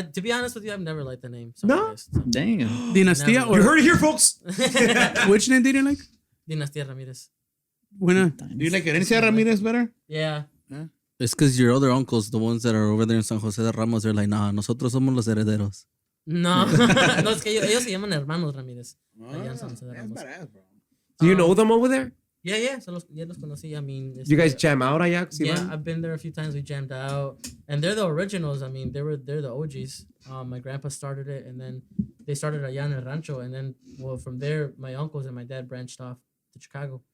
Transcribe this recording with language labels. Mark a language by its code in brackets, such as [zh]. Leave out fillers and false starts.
[en] To be honest with you, I've never liked the name. So No? I guess, so. Damn. Dinastía Never. You or heard it here, folks. which name did you like? Dinastía Ramírez. [es] Buena. [en] Do you like Herencia Ramirez better? Yeah. It's because your other uncles, the ones that are over there in San Jose de Ramos, they're like, nah, [es] nosotros somos los herederos. No, no, es que ellos se llaman hermanos Ramírez. Allá en San José de [en] That's [es] Ramos. [en] badass, bro. Do you know them over there? [es] Yeah, ya los conocí. I mean, [en] You guys jam out allá? yeah, I've been there a few times. We jammed out, and they're the originals. I mean, they're the OGs. My grandpa started it, and then they started [es] allá en el rancho, [en] and then from there, my uncles and my dad branched off to Chicago.